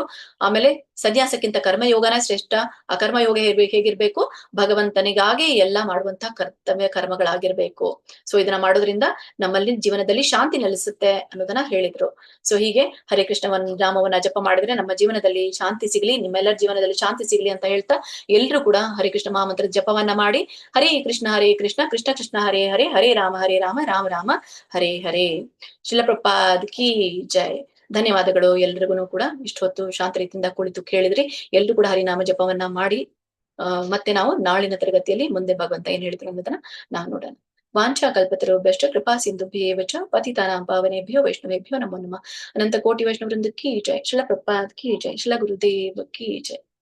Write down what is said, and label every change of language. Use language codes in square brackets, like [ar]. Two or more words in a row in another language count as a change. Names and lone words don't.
[kn] ಆಮೇಲೆ ಸನ್ಯಾಸಕ್ಕಿಂತ ಕರ್ಮಯೋಗನ ಶ್ರೇಷ್ಠ. ಆ ಕರ್ಮಯೋಗ ಹೇಗಿರ್ಬೇಕು, ಭಗವಂತನಿಗಾಗಿ ಎಲ್ಲಾ ಮಾಡುವಂತಹ ಕರ್ತವ್ಯ ಕರ್ಮಗಳಾಗಿರ್ಬೇಕು. ಸೊ ಇದನ್ನ ಮಾಡೋದ್ರಿಂದ ನಮ್ಮಲ್ಲಿ ಜೀವನದಲ್ಲಿ ಶಾಂತಿ ನೆಲೆಸುತ್ತೆ ಅನ್ನೋದನ್ನ ಹೇಳಿದ್ರು. ಸೊ ಹೀಗೆ [sa] ಹರೇ ಕೃಷ್ಣ ನಾಮವನ್ನ ಜಪ ಮಾಡಿದ್ರೆ ನಮ್ಮ ಜೀವನದಲ್ಲಿ ಶಾಂತಿ ಸಿಗ್ಲಿ, ನಿಮ್ಮೆಲ್ಲರ ಜೀವನದಲ್ಲಿ ಶಾಂತಿ ಸಿಗ್ಲಿ ಅಂತ ಹೇಳ್ತಾ ಎಲ್ರು ಕೂಡ ಹರೇ ಕೃಷ್ಣ ಮಹಾಮಂತ್ರ ಜಪವನ್ನ ಮಾಡಿ ಹರೇ ಕೃಷ್ಣ ಕೃಷ್ಣ ಕೃಷ್ಣ ಹರೇ ಹರೇ, ಹರೇ ರಾಮ ರಾಮ ರಾಮ ಹರೇ ಹರೇ. [kn] ಶಿಲ ಪ್ರಪಾದ್ [hi] की जय. [kn] ಧನ್ಯವಾದಗಳು ಎಲ್ರಿಗೂ ಕೂಡ. ಇಷ್ಟು ಹೊತ್ತು ಶಾಂತ ರೀತಿಯಿಂದ ಕುಳಿತು ಕೇಳಿದ್ರಿ. ಎಲ್ರು ಕೂಡ ಹರಿನಾಮ ಜಪವನ್ನ ಮಾಡಿ ಮತ್ತೆ ನಾವು ನಾಳಿನ ತರಗತಿಯಲ್ಲಿ ಮುಂದೆ ಭಗವಂತ ಏನ್ ಹೇಳಿದ್ರು ಅನ್ನೋದನ್ನ ನಾವು ನೋಡೋಣ. [sa] ವಾಂಛಾ ಕಲ್ಪತರುಭ್ಯಶ್ಚ ಕೃಪಾ ಸಿಂಧುಭ್ಯೇವ ಚ ಪತಿತಾನಾಂ ಪಾವನೇಭ್ಯೋ ವೈಷ್ಣವೇಭ್ಯೋ ನಮೋ ನಮಃ. [hi] अनंत कोटि वैष्णव वृंद की जय। शिल प्रपाद की जय. शिल गुरुदेव की जय.